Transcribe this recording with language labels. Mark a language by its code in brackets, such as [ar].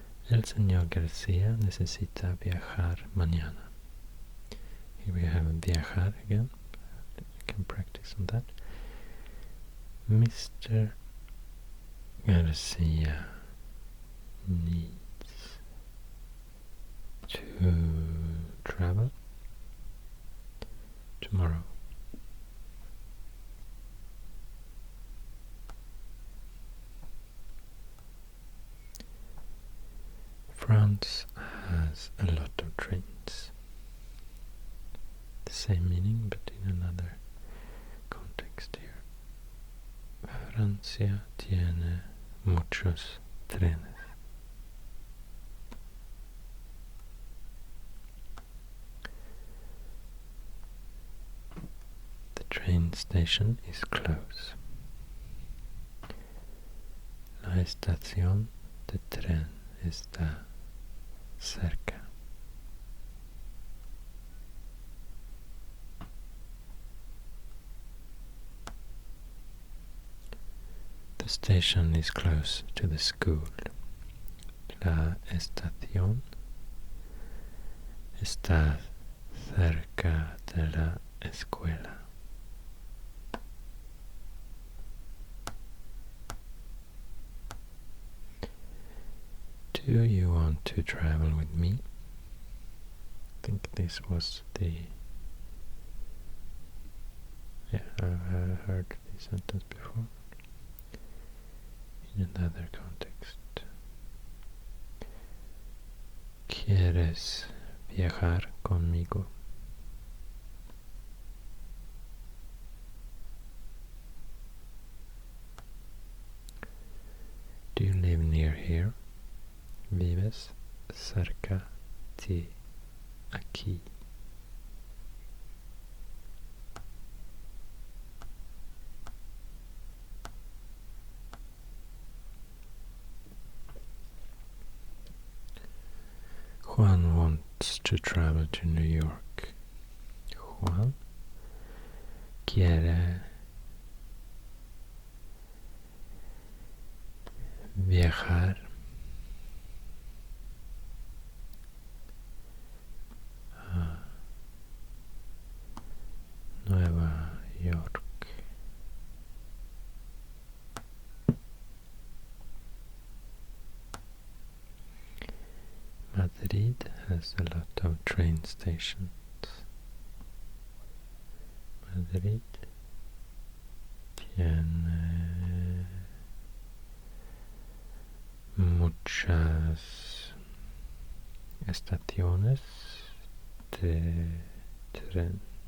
[es] El señor García necesita viajar mañana. [en] Here we have viajar again. I can practice on that. Mr. Garcia needs to travel tomorrow. France has a lot of trains. The same meaning but in another context here. [es] Francia tiene muchos trenes. [en] The train station is close. [es] La estación de tren está cerca. [en] The station is close to the school. [es] La estación está cerca de la escuela. [en] Do you want to travel with me? I think this was the... Yeah, I've heard this sentence before in another context. [es] ¿Quieres viajar conmigo? [en] Do you live near here? [es] Vives cerca de aquí. [en] Juan wants to travel to New York. [es] Juan quiere viajar a Nueva York. [en] Madrid has a lot of train stations. [es] Madrid tiene muchas estaciones de tren.